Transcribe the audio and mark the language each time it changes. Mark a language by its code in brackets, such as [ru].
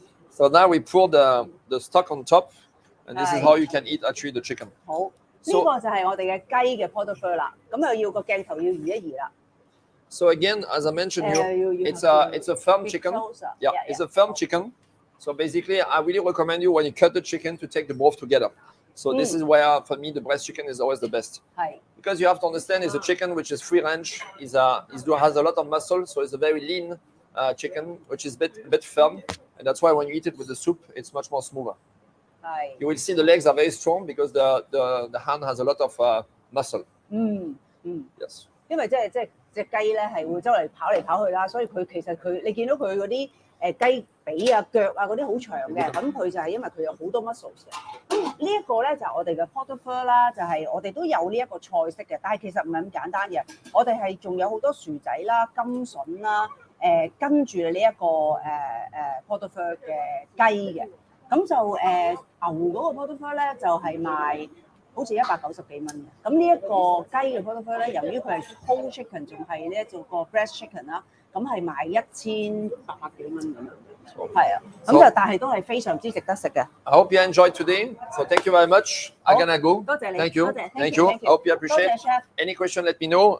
[en] So now we pour the stock on top, and this is how you can eat actually the chicken. [yue] 好，呢個就係我哋嘅雞嘅 portofeu 啦。咁又要個鏡頭要移一移啦。 [en] So again, as I mentioned, it's a firm chicken. Yeah, it's a firm chicken. So basically, I really recommend you when you cut the chicken to take the both together. So this is where, for me, the breast chicken is always the best. Because you have to understand, it's a chicken which is free range, has a lot of muscle, so it's a very lean chicken, which is a bit firm, and that's why when you eat it with the soup, it's much more smoother. You will see the legs are very strong because the hand has a lot of muscle. Yes. [yue] 因為即係隻雞咧係會周圍跑嚟跑去啦，所以其實你見到佢嗰啲雞髀啊、腳啊嗰啲好長嘅，咁佢就係因為佢有好多 muscles 嘅。咁呢一個咧就係我哋嘅 portofeu 啦，就係我哋都有呢一個菜式嘅，但係其實唔係咁簡單嘅。我哋係仲有好多薯仔啦、甘筍啦，跟住呢一個portofeu 嘅雞嘅。咁就牛嗰個 portofeu 咧就係賣好似190幾蚊嘅。咁呢一個雞嘅 portofeu 咧，由於佢係 whole chicken， 仲係呢一個 breast chicken 啦，咁係賣1800幾蚊咁樣。係啊，咁就但係都係非常之值得食嘅。 [en] I hope you enjoyed today. So thank you very much. I'm gonna go. [yue] 多謝你。 [en] Thank you. Thank you. I hope you appreciate. Any question, let me know.